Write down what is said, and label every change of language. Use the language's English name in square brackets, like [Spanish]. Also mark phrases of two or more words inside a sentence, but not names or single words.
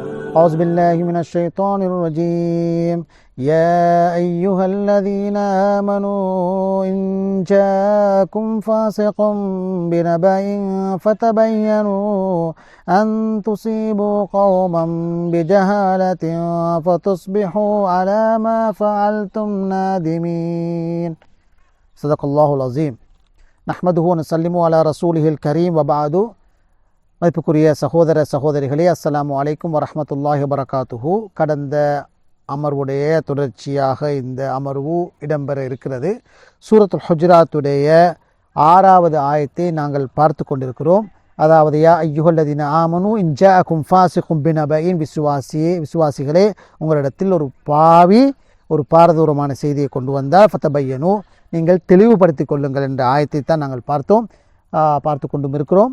[Arabic] أعوذ بالله من الشيطان الرجيم. يا أيها الذين آمنوا إن جاءكم فاسق بنبأ فتبينوا أن تصيبوا قوما بجهالة فتصبحوا على ما فعلتم نادمين. صدق الله العظيم. نحمده ونسلم على رسوله الكريم وبعد. [Tamil] மதிப்புக்குரிய சகோதர சகோதரிகளே, [Arabic] السلام عليكم ورحمة الله وبركاته. [Tamil] கடந்த அமர்வுடைய தொடர்ச்சியாக இந்த அமர்வு இடம்பெற இருக்கிறது. சூரத்துல் ஹுஜராத்துடைய 6வது ஆயத்தை நாங்கள் பார்த்து கொண்டிருக்கிறோம். அதாவது [Arabic] يا أيها الذين آمنوا إن جاءكم فاسق بنبإ, [Tamil] விசுவாசிகளே, உங்களிடத்தில் ஒரு பாவி ஒரு பாரதூரமான செய்தியை கொண்டு வந்தால் ஃபதபையனு, நீங்கள் தெளிவுபடுத்திக் கொள்ளுங்கள் என்ற ஆயத்தை தான் நாங்கள் பார்த்து கொண்டும் இருக்கிறோம்.